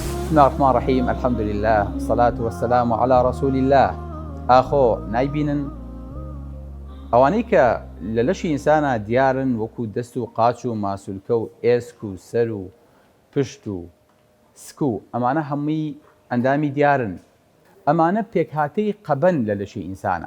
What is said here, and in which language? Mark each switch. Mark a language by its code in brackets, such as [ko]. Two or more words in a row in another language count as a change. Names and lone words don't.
[ar] بسم الله الرحمن الرحيم الحمد لله والصلاة والسلام على رسول الله. [ckb] ئاخۆ نایبینن ئەوانەی کە لە لەشی ئینسانە دیارن وەکو دەست و قاچ و ماسوولکە و ئێسک و سەر و پشت و سک و ئەمانە هەمووی ئەندامی دیارن. ئەمانە پێکهاتەی قەبەن لە لەشی ئینسانە.